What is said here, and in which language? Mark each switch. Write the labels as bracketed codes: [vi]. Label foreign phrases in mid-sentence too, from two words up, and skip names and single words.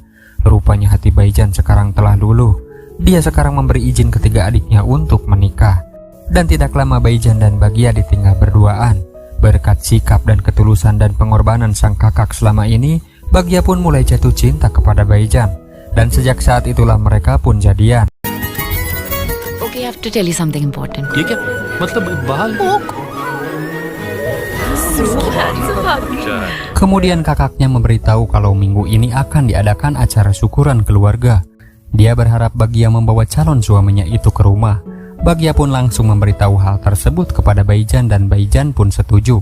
[id] Rupanya hati Baijan sekarang telah luluh. Dia sekarang memberi izin ketiga adiknya untuk menikah. Dan tidak lama Baijan dan Bagia ditinggal berduaan. Berkat sikap dan ketulusan dan pengorbanan sang kakak selama ini, Bagia pun mulai jatuh cinta kepada Baijan. Dan sejak saat itulah mereka pun jadian. [en] Okay, I have to tell you something important. [hi] ये क्या मतलब बाल? [id] Kemudian kakaknya memberitahu kalau minggu ini akan diadakan acara syukuran keluarga. Dia berharap Bagia membawa calon suaminya itu ke rumah. Bagia pun langsung memberitahu hal tersebut kepada Baijan dan Baijan pun setuju.